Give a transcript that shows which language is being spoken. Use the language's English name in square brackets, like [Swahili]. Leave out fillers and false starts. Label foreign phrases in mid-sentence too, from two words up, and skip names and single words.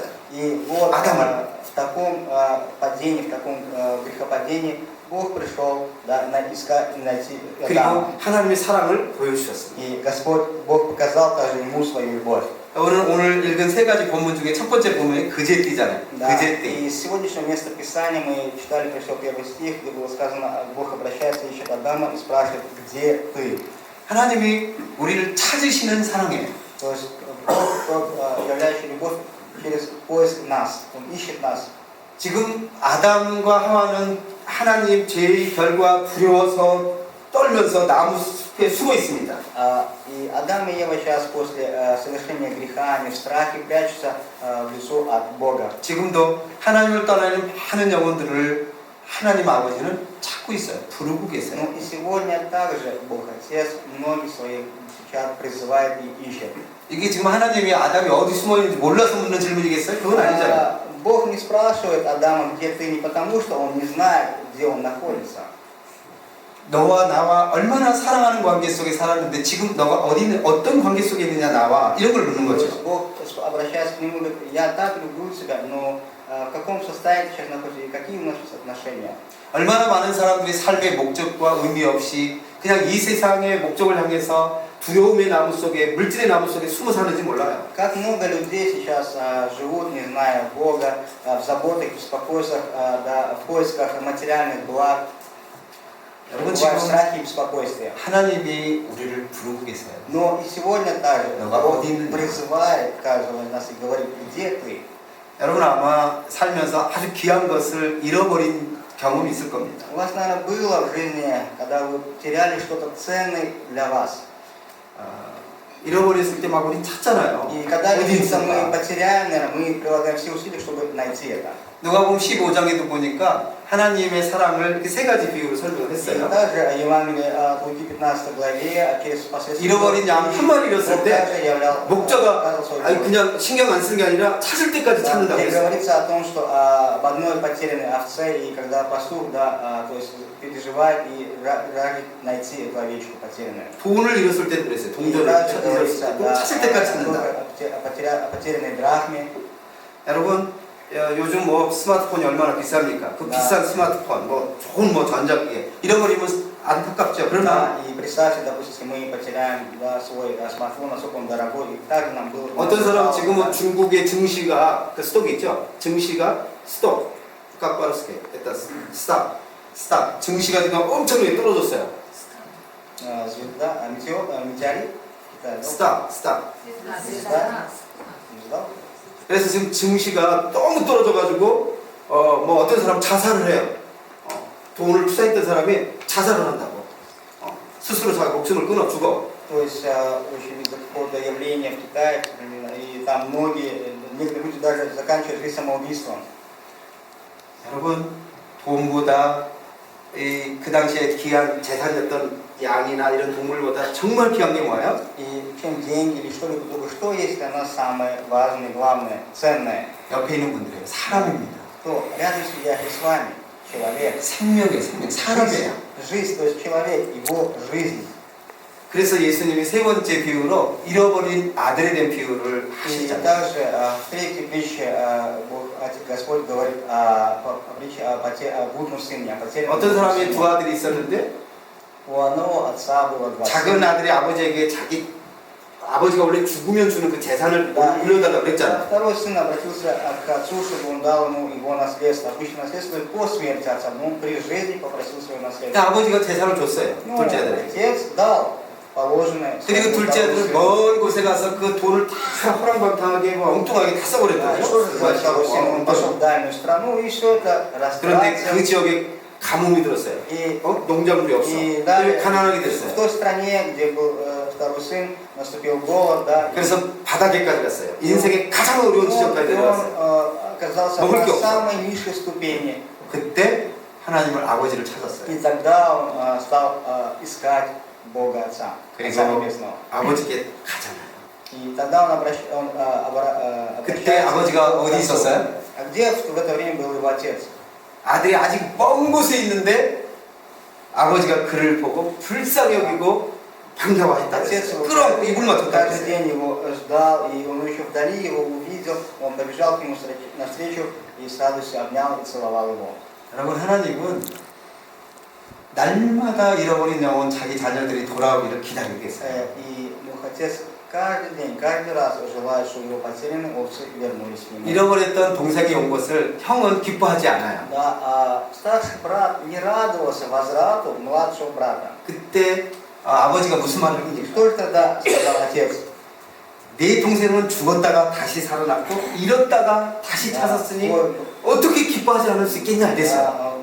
[Russian] И вот Адама. в таком падении, в таком грехопадении Бог пришел, да, искать и найти [Korean] 그리고 [Russian] Адама. [Korean] 하나님의 사랑을 보여주셨습니다. [Russian] И Господь, Бог показал также ему свою любовь. [Korean] 오늘 읽은 세 가지 본문 중에 첫 번째 본문이 그제띠잖아요. [Russian] Да. [Korean] 그제띠. [Russian] И из сегодняшнего места Писания мы читали пришел первый стих, где было сказано, Бог обращается, ищет Адама и спрашивает, где ты? [Korean] 하나님이 우리를 찾으시는 사랑이에요. [Russian] То есть Бог, тот, являющий любовь через поиск нас, Он ищет нас. [Korean] 지금 아담과 하와는 하나님 죄의 결과 두려워서 떨면서 나무 숲에 숨어 있습니다. [Russian] И Адам и Ева сейчас после совершения греха, они в страхе прячутся в лесу от Бога. [Korean] 지금도 하나님을 떠나는 많은 영혼들을 하나님 아버지는 찾고 있어요. 부르고 계세요. [Russian] Ну и сегодня также Бог Отец многих своих сейчас призывает и ищет. [Korean] 이게 지금 하나님이 아담이 어디 숨어 있는지 몰라서 묻는 질문이겠어요? 그건 아니잖아요. [Russian] Бог не спрашивает Адама, где ты, не потому что Он не знает, где он находится. [Korean] 너와 나와 얼마나 사랑하는 관계 속에 살았는데 지금 너가 어떤 관계 속에 있느냐 나와 이런 걸 묻는 [Russian] То [Korean] 거죠. [Russian] есть Бог обращается к нему и говорит, я так люблю тебя, но в каком состоянии сейчас находишься и какие у нас сейчас отношения? [Korean] 얼마나 많은 사람들이 삶의 목적과 의미 없이 그냥 이 세상의 목적을 향해서 두려움의 나무 속에 물질의 나무 속에 숨어 사는지 몰라요. [Russian] Как много людей сейчас живут, не зная Бога, в заботах, беспокойствах, да, в поисках материальных благ, [Korean] 여러분 [Russian] в [Korean] 지금 [Russian] страхе и беспокойстве. [Korean] 하나님이 우리를 부르고 계세요. [Russian] Но и сегодня также [Korean] 너가 [Russian] Бог [Korean] 어디 있느냐? [Russian] призывает каждого из нас и говорит, где ты? [Korean] 여러분 아마 살면서 아주 귀한 것을 잃어버린 경험이 있을 겁니다. [Russian] У вас, наверное, было в жизни, когда вы теряли что-то ценное для вас. [Korean] 잃어버렸을 때 막 우린 찾잖아요. [Russian] И когда [Korean] 어디 [Russian] что-то мы [Korean] 있을까? [Russian] потеряем, наверное, мы прилагаем все усилия, чтобы найти это. [Korean] 누가복음 15장에도 보니까 하나님의 사랑을 이렇게 세 가지 비유로 설명을 [Russian] И [Korean] 했어요. [Russian] также Евангелие от Луки 15 главе, через посредством [Korean] 잃어버린 양 한 마리 잃었을 [Russian] Бог [Korean] 때 [Russian] также являл, [Korean] 목자가 [Russian] показывал свою [Korean] 아니 [Russian] любовь. [Korean] 그냥 신경 안 쓰는 게 아니라 찾을 때까지 [Russian] Да, [Korean] 찾는다고 [Russian] где [Korean] 했어요. [Russian] говорится о том, что об одной потерянной овце, и когда пастух, да, то есть переживает и жаждет найти эту овечку потерянную. [Korean] 돈을 잃었을 때도 그랬어요. [Russian] И [Korean] 동전을 [Russian] дальше [Korean] 잃었을 [Russian] говорится, [Korean] 때도 [Russian] да, [Korean] 찾을 때까지 찾는다. [Russian] о потерянной драхме. [Korean] 여러분 요즘 뭐 스마트폰이 얼마나 비쌉니까? 그 네. 비싼 스마트폰, 뭐 좋은 뭐 전자기기 잃어버리면 안타깝죠. 그러나 [Russian] И представьте, допустим, если мы потеряем да, свой смартфон, насколько он дорогой, и также нам было... [Korean] 어떤 사람 지금은 중국의 증시가 그 스톡 있죠. 증시가 스톡, 깎바르스케, 일단 스탑. 증시가 지금 엄청나게 떨어졌어요. [Russian] Звезда, метеорит, Китай, [Korean] 스탑. [Russian] Звезда. [Korean] 그래서 지금 증시가 너무 떨어져가지고 뭐 어떤 사람 자살을 해요. 돈을 투자했던 사람이 자살을 한다고. 스스로 자기 목숨을 끊어 죽어. [Russian] То есть очень какое-то явление в Китае, и там некоторые люди даже заканчивают жизнь самоубийством. [Korean] 여러분, 돈보다 그 당시에 귀한 재산이었던 양이나 이런 동물보다 정말 귀한 게 뭐예요? [Russian] И чем деньги или что-либо другое, что есть для нас самое важное, главное, ценное? [Korean] 옆에 있는 분들이에요. 사람입니다. [Russian] То рядом сидящий с вами человек. [Korean] 생명이에요, 생명. 사람이에요. [Russian] Жизнь, то есть человек, его жизнь. [Korean] 그래서 예수님이 세 번째 비유로 잃어버린 아들에 대한 비유를 [Russian] И [Korean] 하시잖아요. [Russian] также в третьей притче Господь говорит о притче о блудном сыне, о потерянном [Korean] 어떤 사람이 [Russian] сыне. [Korean] 두 아들이 있었는데 [Russian] У одного отца было два [Korean] 작은 [Russian] сына. [Korean] 아들이 아버지에게 아버지가 원래 죽으면 주는 그 재산을 [Russian] Да, [Korean] 물려달라고 [Russian] и [Korean] 그랬잖아요. [Russian] второй сын обратился к отцу, чтобы он дал ему его наследство. Обычно наследство по смерти отца, но он при жизни попросил свое наследство. [Korean] 그러니까 아버지가 재산을 줬어요. [Russian] Ну, [Korean] 둘째 아들에게. [Russian] отец дал положенное. [Korean] 그리고 둘째 아들은 먼 곳에 가서 그 돈을 다 호랑방탕하게 엉뚱하게 다 [Russian] И [Korean] 써버렸거든요. [Russian] что же сделал второй сын? Он пошел в дальнюю страну и все это [Korean] 그런데 그 [Russian] растратил. [Korean] 지역에 가뭄이 들었어요. [Russian] И [Korean] 농작물이 없어. [Russian] И далее, [Korean] 가난하게 [Russian] в [Korean] 됐어요. [Russian] той стране, где был второй сын, наступил голод, да, [Korean] 그래서 바닥에까지 갔어요. 인생의 가장 어려운 지점까지 [Russian] и он [Korean] 내려왔어요. [Russian] оказался [Korean] 먹을 [Russian] на [Korean] 게 없어. [Russian] самой низшей ступени. [Korean] 그때 하나님을 아버지를 찾았어요. [Russian] И тогда он стал искать Бога Отца, Отца [Korean] 그리고 [Russian] Небесного. [Korean] 아버지께 가잖아요. [Russian] И тогда он [Korean] 그때 [Russian] обращается [Korean] 아버지가 [Russian] к [Korean] 어디 [Russian] отцу. [Korean] 있었어요? [Russian] А где в это время был его отец? [Korean] 아들이 아직 먼 곳에 있는데 아버지가 그를 보고 불쌍히 여기고 반가워했다. [Russian] Отец его [Korean] 끌어안고 이불 맞췄다. [Russian] каждый день его ждал, и он еще вдали его увидел, он побежал к нему навстречу и с радостью обнял и целовал его. [Korean] 여러분, 하나님은 날마다 잃어버린 영혼 자기 자녀들이 돌아오기를 기다리고 계세요. [Russian] И Бог Отец каждый день, каждый раз желает, чтобы его потерянные овцы вернулись к нему. [Korean] 잃어버렸던 동생이 온 것을 형은 기뻐하지 않아요. [Russian] Да, а старший брат не радовался возврату младшего брата. [Korean] 그때 아버지가 무슨 말을 [Russian] И [Korean] 합니까? [Russian] что же тогда сказал отец? [Korean] 내 동생은 죽었다가 다시 살아났고 잃었다가 다시 찾았으니 어떻게 기뻐하지 않을 수 있겠냐 이랬어요.